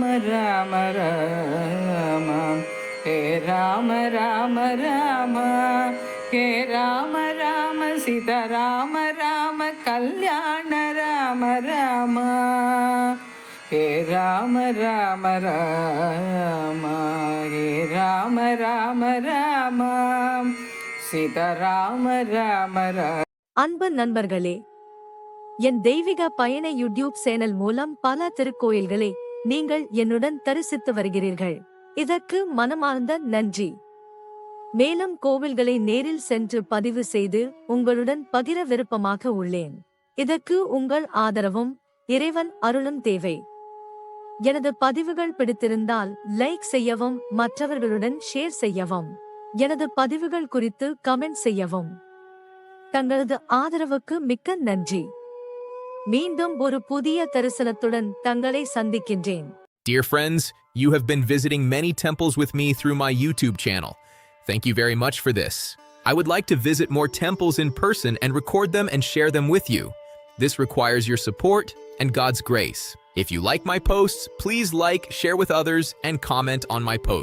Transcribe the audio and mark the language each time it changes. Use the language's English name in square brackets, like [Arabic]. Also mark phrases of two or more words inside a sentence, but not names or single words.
[Kannada] ರಾಮ ರಾಮ ಹೇ ರಾಮ ರಾಮ ರಾಮ ಹೇ ರಾಮ ರಾಮ ಸೀತಾ ರಾಮ ರಾಮ ಕಲ್ಯಾಣ ರಾಮ ರಾಮ ಹೇ ರಾಮ ರಾಮ ರಾಮ ಹೇ ರಾಮ ರಾಮ ರಾಮ சீதா ராம ராம ராம. [Tamil] அன்பு நண்பர்களே, என் தெய்வீக பயண யூடியூப் சேனல் மூலம் பல திருக்கோயில்களை நீங்கள் என்னுடன் தரிசித்து வருகிறீர்கள். இதற்கு மனமார்ந்த நன்றி. மேலும் கோவில்களை நேரில் சென்று பதிவு செய்து உங்களுடன் பகிர விருப்பமாக உள்ளேன். இதற்கு உங்கள் ஆதரவும் இறைவன் அருளும் தேவை. எனது பதிவுகள் பிடித்திருந்தால் லைக் செய்யவும் மற்றவர்களுடன் ஷேர் செய்யவும். எனது பதிவுகள் குறித்து கமெண்ட் செய்யவும். தங்களது ஆதரவுக்கு மிக்க நன்றி. மீண்டும் ஒரு புதிய தரிசனத்துடன் தங்களை சந்திக்கின்றேன். [English] Dear friends, you have been visiting many temples with me through my YouTube channel. Thank you very much for this. I would like to visit more temples in person and record them and share them with you. This requires your support and God's grace. If you like my posts, please like, share with others, and comment on my posts.